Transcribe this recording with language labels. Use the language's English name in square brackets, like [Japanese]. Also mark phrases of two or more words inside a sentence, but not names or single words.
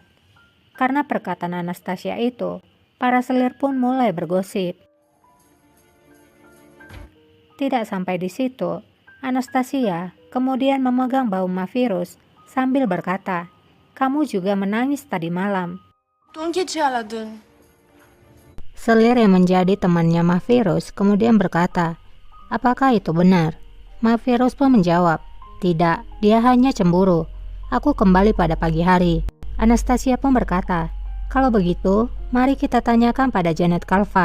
[Indonesian] Karena perkataan Anastasia itu, para selir pun mulai bergosip. Tidak sampai di situ, Anastasia kemudian memegang bahu Mahfirus sambil berkata, kamu juga menangis tadi malam. [Turkish] Dün gece ağladın. [Indonesian] Selir yang menjadi temannya Mahfirus kemudian berkata, apakah itu benar? Mahfirus pun menjawab, tidak, dia hanya cemburu. Aku kembali pada pagi hari. Anastasia pun berkata, kalau begitu, mari kita tanyakan pada Janet Kalfa.